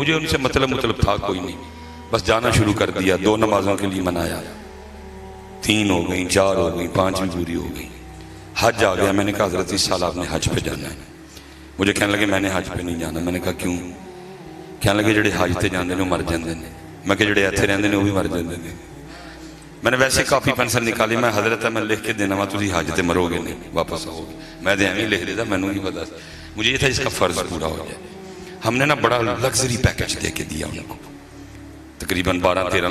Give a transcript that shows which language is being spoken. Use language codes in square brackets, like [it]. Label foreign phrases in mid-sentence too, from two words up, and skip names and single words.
[ur] مجھے ان سے مطلب تھا کوئی نہیں، بس جانا شروع کر دیا. 2 نمازوں کے لیے منایا. 3 ہو گئیں، 4 ہو گئیں، 5 بھی پوری ہو گئیں. حج آ گیا. میں نے کہا حضرت اس سال آپ نے حج پہ جانا ہے. مجھے کہنے لگے میں نے حج پہ نہیں جانا. میں نے کہا کیوں؟ کہنے لگے [pa] جڑے حج تے جاندے نے وہ مر جاندے نے. میں کہ جڑے ایتھے رہندے نے وہ بھی مر جاندے نے. [ur] میں نے ویسے کافی پینسل نکالی. [pa] میں حضرت میں لکھ کے دینا وا تسی حج تے مرو گے نہیں واپس آؤ گے. میں تو ایویں لکھ دیتا, مینوں نہیں پتا. [ur] مجھے یہ تھا اس کا فرض پورا ہو جائے. ہم نے نا بڑا لگژری پیکج دے کے دیا ان کو, تقریباً 12-13.